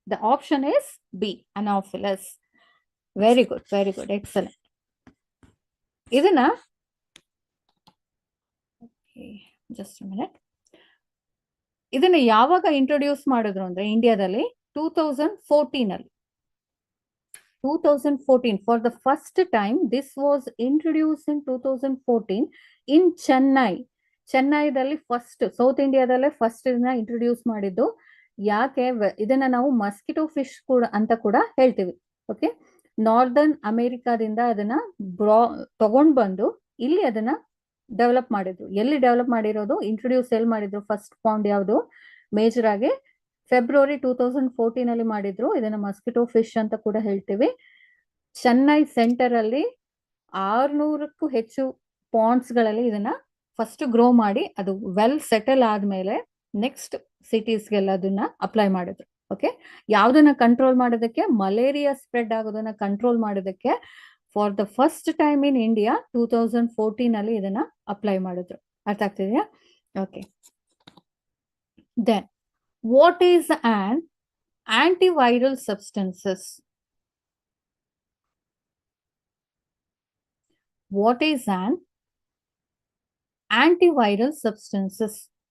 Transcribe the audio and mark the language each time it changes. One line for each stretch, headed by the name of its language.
English: The option is B, anopheles. Very good, very good, excellent.
Kannada: ಇದನ್ನ just minute, ಇದನ್ನ ಯಾವಾಗ introduce ಮಾಡಿದ್ರು ಅಂದ್ರೆ ಇಂಡಿಯಾದಲ್ಲಿ 2014 ಅಲ್ಲಿ.
English: 2014, for the first time this was introduced in 2014 in Chennai.
Kannada: ಚೆನ್ನೈದಲ್ಲಿ first, south ಇಂಡಿಯಾದಲ್ಲೇ first ಇದನ್ನ introduce ಮಾಡಿದ್ದು. ಯಾಕೆ ಇದನ್ನ ನಾವು ಮಸ್ಕಿಟೋ ಫಿಶ್ ಕೂಡ ಅಂತ ಕೂಡ ಹೇಳ್ತೀವಿ. ಓಕೆ, ನಾರ್ದರ್ನ್ ಅಮೆರಿಕಾದಿಂದ ಅದನ್ನ ತಗೊಂಡ್ ಬಂದು ಇಲ್ಲಿ ಅದನ್ನ ಡೆವಲಪ್ ಮಾಡಿದ್ರು. ಎಲ್ಲಿ ಡೆವಲಪ್ ಮಾಡಿರೋದು, ಇಂಟ್ರೊಡ್ಯೂಸ್ ಎಲ್ಲಿ ಮಾಡಿದ್ರು, ಫಸ್ಟ್ ಪೌಂಡ್ ಯಾವುದು, ಮೇಜರ್ ಆಗಿ ಫೆಬ್ರವರಿ 2014 ಅಲ್ಲಿ ಮಾಡಿದ್ರು. ಇದನ್ನ ಮಸ್ಕಿಟೋ ಫಿಶ್ ಅಂತ ಕೂಡ ಹೇಳ್ತೀವಿ. ಚೆನ್ನೈ ಸೆಂಟರ್ ಅಲ್ಲಿ 600ಕ್ಕೂ ಹೆಚ್ಚು ಪಾಂಡ್ಸ್ ಗಳಲ್ಲಿ ಇದನ್ನ ಫಸ್ಟ್ ಗ್ರೋ ಮಾಡಿ, ಅದು ವೆಲ್ ಸೆಟಲ್ ಆದ್ಮೇಲೆ ನೆಕ್ಸ್ಟ್ ಸಿಟೀಸ್ಗೆಲ್ಲ ಅದನ್ನ ಅಪ್ಲೈ ಮಾಡಿದ್ರು. ಓಕೆ, ಯಾವ್ದನ್ನ ಕಂಟ್ರೋಲ್ ಮಾಡೋದಕ್ಕೆ, ಮಲೇರಿಯಾ ಸ್ಪ್ರೆಡ್ ಆಗೋದನ್ನ ಕಂಟ್ರೋಲ್ ಮಾಡೋದಕ್ಕೆ
English: for the first time in India
Kannada: 2014 ಅಲ್ಲಿ ಇದನ್ನ ಅಪ್ಲೈ ಮಾಡಿದ್ರು. ಅರ್ಥ ಆಗ್ತಿದೆಯಾ?
English: Okay, then what is an antiviral substances? What is an antiviral substances?